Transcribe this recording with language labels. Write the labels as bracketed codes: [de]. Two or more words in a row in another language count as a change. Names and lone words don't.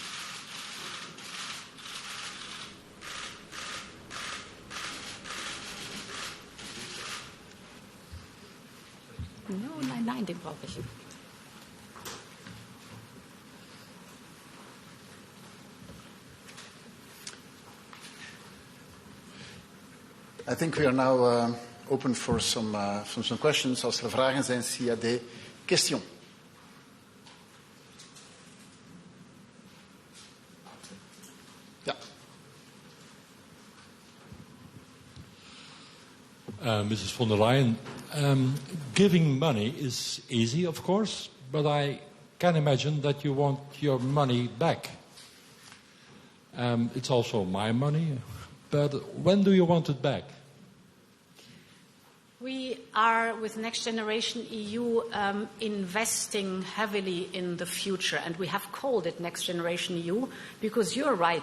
[de] Nein, den brauche ich. [en] I think we are now open for some questions. [nl] Als er vragen zijn, [fr] s'il y a des questions. [nl] Ja. [en] Mrs. von der Leyen, giving money is easy, of course, but I can imagine that you want your money back. It's also my money, but when do you want it back? We are, with NextGenerationEU, investing heavily in the future, and we have called it NextGenerationEU because you're right.